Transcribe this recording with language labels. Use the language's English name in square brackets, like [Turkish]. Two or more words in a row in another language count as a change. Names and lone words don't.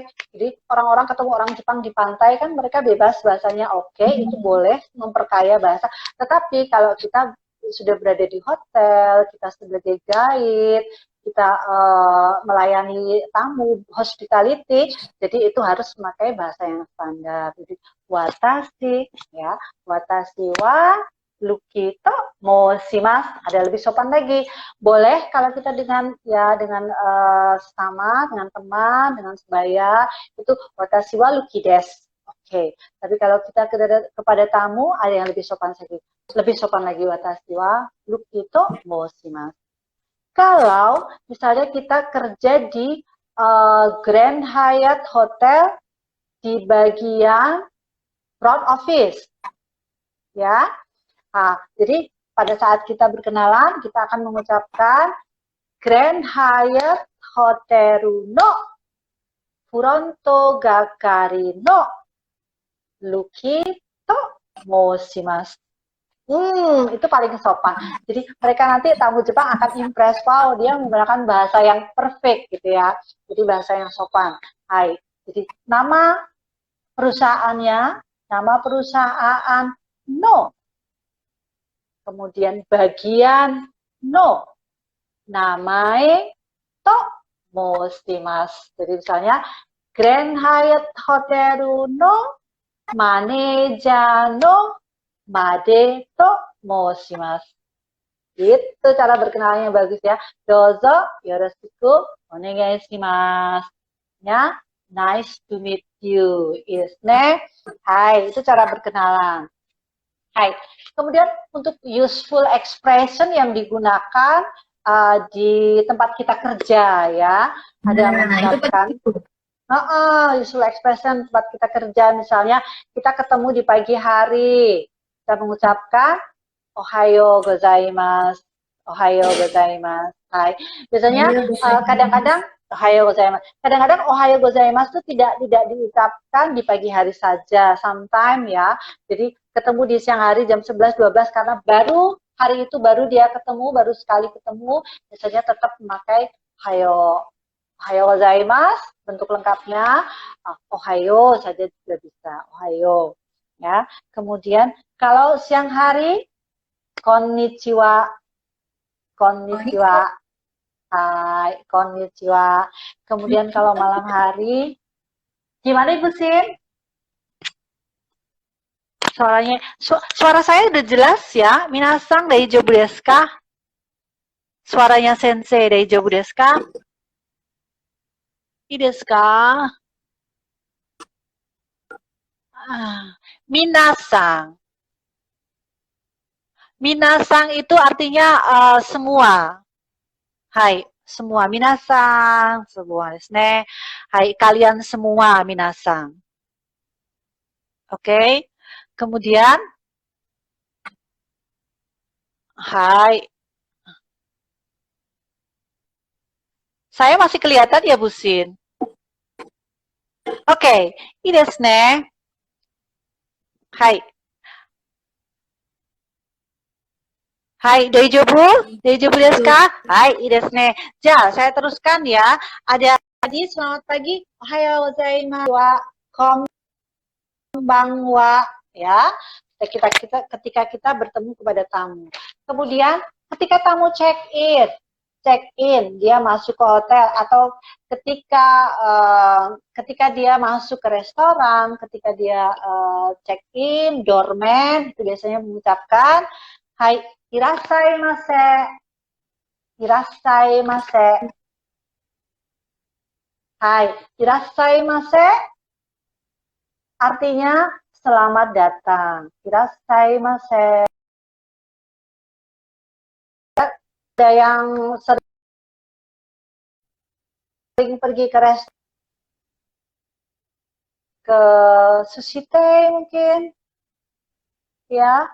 [Indonesian] Jadi orang-orang ketemu orang Jepang di pantai kan mereka bebas bahasanya, oke, itu boleh memperkaya bahasa. Tetapi kalau kita sudah berada di hotel, kita sebagai guide, kita melayani tamu, hospitality, jadi itu harus memakai bahasa yang standar. [Japanese] Jadi 私や、私はLukiと申します. [Indonesian] Ada lebih sopan lagi. Boleh kalau kita dengan sesama, dengan teman, dengan sebaya, itu [Japanese] 私はLukiです. [Indonesian] Oke. Tapi kalau kita kepada tamu ada yang lebih sopan lagi. Lebih sopan lagi, [Japanese] 私はLukiと申します. [Indonesian] Kalau misalnya kita kerja di Grand Hyatt Hotel di bagian [English] front office, [Indonesian] ya. Nah, jadi pada saat kita berkenalan, kita akan mengucapkan [Japanese] Grand Hyattホテルのフロント係のLukiと申します. [Indonesian] Itu paling sopan. Jadi mereka nanti tamu Jepang akan impress, wow, dia menggunakan bahasa yang perfect gitu ya. Jadi bahasa yang sopan. Hai. Jadi nama perusahaannya, nama perusahaan no. Kemudian bagian no. [Japanese] 名前と申します. [Indonesian] Jadi misalnya [Japanese] Grand HyattホテルのマネージャーのMadeと申します. [Indonesian] Itu cara berkenalannya bagus ya. [Japanese] どうぞよろしくお願いします. [English] Ya, nice to meet you. Isne. [Indonesian] Hai, itu cara berkenalan. Hai. Kemudian untuk [English] useful expression [Indonesian] yang digunakan di tempat kita kerja ya. Ada mengucapkan [English] useful expression [Indonesian] tempat kita kerja, misalnya kita ketemu di pagi hari, kita mengucapkan [Japanese] おはようございます. おはようございます. [Indonesian] Hai. Biasanya kadang-kadang [Japanese] おはようございます. [Indonesian] Kadang-kadang [Japanese] おはようございます [Indonesian] itu tidak diucapkan di pagi hari saja, sometimes ya. Jadi ketemu di siang hari jam 11-12 karena baru hari itu baru dia ketemu, baru sekali ketemu, biasanya tetap memakai [Japanese] おはようございます, [Indonesian] bentuk lengkapnya Ohayo saja juga bisa, Ohayo ya. Kemudian kalau siang hari konnichiwa. [Japanese] こんにちは。はい、こんにちは. [Indonesian] Kemudian kalau malam hari gimana Ibu Sin? Suara saya udah jelas ya? [Japanese] 皆さん大丈夫ですか? Suaranya 先生大丈夫ですか? いいですか？皆さん. [Indonesian] Minasang itu artinya semua. Hai, semua. Minasang, semua [Japanese] ですね. [Indonesian] Hai, kalian semua minasang. Oke. Kemudian hai. Saya masih kelihatan ya, Bu Sin? Oke. [Japanese] いいですね。はい. Hai, daijoubu? 大丈夫ですか? はい、いいですね。じゃ, [Indonesian] saya teruskan ya. Ada tadi, selamat pagi. [Japanese] おはようございますはこんばんはや. [Indonesian] Ketika kita bertemu kepada tamu. Kemudian ketika tamu [English] check in, [Indonesian] dia masuk ke hotel atau ketika dia masuk ke restoran, ketika dia [English] check in, [Indonesian] doorman itu biasanya mengucapkan [Japanese] はいいらっしゃいませ. いらっしゃいませ。はい、いらっしゃいませ [Indonesian] artinya selamat datang. [Japanese] いらっしゃいませ. [Indonesian] Ada yang sering pergi ke restoran, ke sushite mungkin, ya.